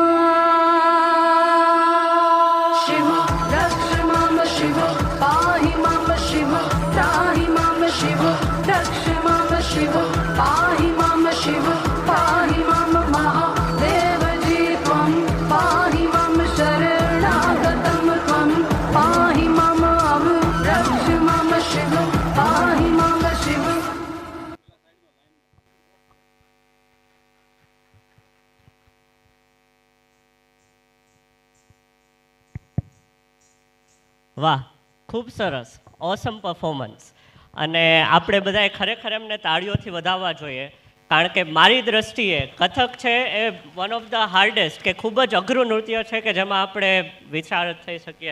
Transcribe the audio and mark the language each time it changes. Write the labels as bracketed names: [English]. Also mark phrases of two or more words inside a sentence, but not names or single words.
[Sanskrit] शिव रक्ष माम शिव पाहि माम शिव त्राहि माम शिव रक्ष माम शिव पाहि माम शिव पाहि माम महादेव जी त्वं पाहि माम शरणागतं त्वं पाहि माम रक्ष माम शिव पाहि माम शिव [Gujarati] વાહ, ખૂબ સરસ, [English] awesome performance. [Gujarati] અને આપણે બધાએ ખરેખર એમને તાળીઓથી વધાવવા જોઈએ, કારણ કે મારી દ્રષ્ટિએ કથક છે એ [English] one of the hardest [Gujarati] કે ખૂબ જ અઘરું નૃત્ય છે કે જેમાં આપણે વિશારદ થઈ શકીએ.